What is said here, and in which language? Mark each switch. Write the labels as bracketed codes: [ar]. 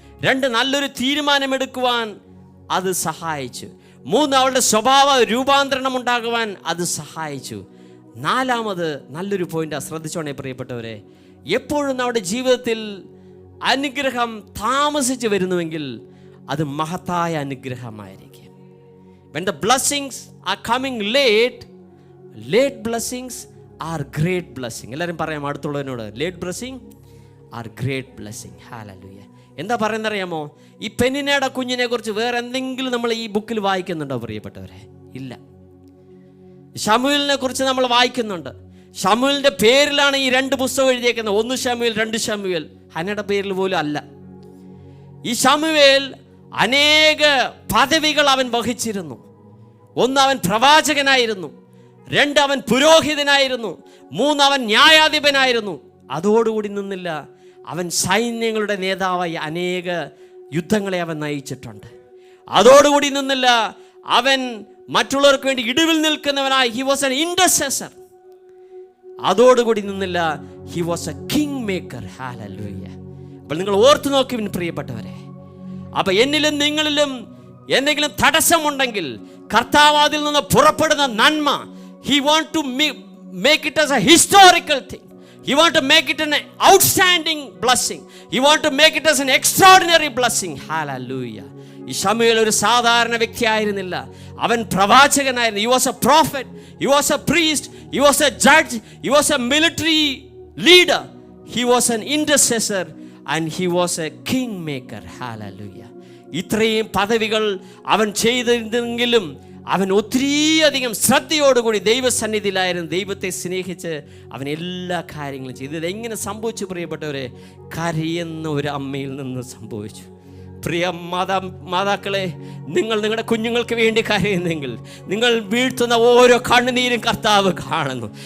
[ml] 2, നല്ലൊരു തീരുമാനമെടുക്കുവാൻ അത് സഹായിച്ചു. 3, അവളുടെ സ്വഭാവ രൂപാന്തരണം ഉണ്ടാകുവാൻ അത് സഹായിച്ചു. 4, നല്ലൊരു പോയിൻ്റ് ശ്രദ്ധിച്ചോണേ പ്രിയപ്പെട്ടവരെ. എപ്പോഴും നമ്മുടെ ജീവിതത്തിൽ അനുഗ്രഹം താമസിച്ച് വരുന്നുവെങ്കിൽ അത് മഹത്തായ അനുഗ്രഹമായിരിക്കും. [en] When the blessings are coming late, late blessings are great blessing. [ml] എല്ലാവരും പറയാം അടുത്തുള്ളവനോട്, [en] late blessing are great blessing. [ml] Hallelujah. എന്താ പറയുന്നറിയാമോ? ഈ പെന്നിനയുടെ കുഞ്ഞിനെ കുറിച്ച് വേറെ എന്തെങ്കിലും നമ്മൾ ഈ ബുക്കിൽ വായിക്കുന്നുണ്ടോ പ്രിയപ്പെട്ടവരെ? ഇല്ല. ശമൂവേലിനെ കുറിച്ച് നമ്മൾ വായിക്കുന്നുണ്ട്. ശമൂവേലിൻ്റെ പേരിലാണ് ഈ 2 പുസ്തകം എഴുതിയേക്കുന്നത്. 1 ശമൂവേൽ, 2 ശമൂവേൽ. ഹന്നയുടെ പേരിൽ പോലും അല്ല. ഈ ശമൂവേൽ അനേക പദവികൾ അവൻ വഹിച്ചിരുന്നു. 1, അവൻ പ്രവാചകനായിരുന്നു. 2, അവൻ പുരോഹിതനായിരുന്നു. 3, അവൻ ന്യായാധിപനായിരുന്നു. അതോടുകൂടി നിന്നില്ല, അവൻ സൈന്യങ്ങളുടെ നേതാവായി അനേക യുദ്ധങ്ങളെ അവൻ നയിച്ചിട്ടുണ്ട്. അതോടുകൂടി നിന്നില്ല, അവൻ മറ്റുള്ളവർക്ക് വേണ്ടി ഇടിവിൽ നിൽക്കുന്നവനായി [en] He was an intercessor. [ml] അതോടുകൂടി നിന്നില്ല, [en] He was a king maker. Hallelujah. [ml] അപ്പോൾ നിങ്ങൾ ഓർത്തു നോക്കി പ്രിയപ്പെട്ടവരെ, അപ്പൊ എന്നിലും നിങ്ങളിലും എന്തെങ്കിലും തടസ്സമുണ്ടെങ്കിൽ കർത്താവ് അതിൽ നിന്ന് പുറപ്പെടുന്ന നന്മ, [en] He want to make it as a historical thing. He want to make it an outstanding blessing. He want to make it as an extraordinary blessing. Hallelujah. [ml] ഈ ശമൂവേൽ ഒരു സാധാരണ വ്യക്തിയായിരുന്നില്ല. അവൻ പ്രവാചകനായിരുന്നു. [en] He was a prophet. He was a priest. He was a judge. He was a military leader. He was an intercessor and he was a king maker. Hallelujah. [ml] ഇത്രയും പദവികൾ അവൻ ചെയ്തിരുന്നെങ്കിലും അവൻ ഒത്തിരിയധികം ശ്രദ്ധയോടുകൂടി ദൈവസന്നിധിയിലായിരുന്നു. ദൈവത്തെ സ്നേഹിച്ച് അവൻ എല്ലാ കാര്യങ്ങളും ചെയ്തു. ഇതെങ്ങനെ സംഭവിച്ചു പ്രിയപ്പെട്ടവരെ? കരയുന്ന ഒരു അമ്മയിൽ നിന്ന് സംഭവിച്ചു. പ്രിയ മാതാക്കളെ, നിങ്ങൾ നിങ്ങളുടെ കുഞ്ഞുങ്ങൾക്ക് വേണ്ടി കരയുന്നെങ്കിൽ നിങ്ങൾ വീഴ്ത്തുന്ന ഓരോ കണ്ണുനീരും കർത്താവ് കാണുന്നു.